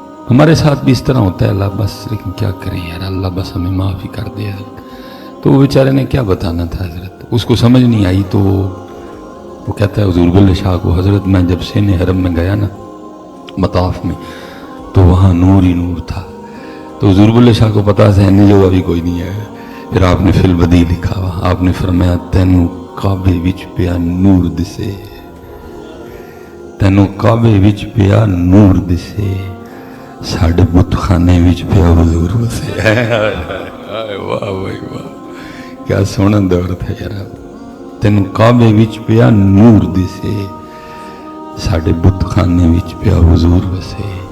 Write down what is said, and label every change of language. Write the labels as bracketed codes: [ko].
[ur] ہمارے ساتھ بھی اس طرح ہوتا ہے. اللہ بس، لیکن کیا کریں یار، اللہ بس ہمیں معافی کر دے حضرت. تو وہ بیچارے نے کیا بتانا تھا حضرت، اس کو سمجھ نہیں آئی. تو وہ کہتا ہے حضور بلے شاہ کو، حضرت میں جب سین حرم میں گیا نا مطاف میں تو وہاں نور ہی نور تھا. تو حضور بلے شاہ کو پتا سین جو ابھی کوئی نہیں ہے. پھر آپ نے فی البدی لکھا ہوا، آپ نے فرمایا [pa] تینوں کعبے وچ پیا نور دسے، تینوں کعبے وچ پیا نور دسے، ساڈے بت خانے وچ پیا حضور وسے. [ur] واہ واہ واہ، کیا سونا دور تھا یار. [pa] تینوں کعبے وچ پیا نور دسے، ساڈے بت خانے وچ پیا حضور وسے.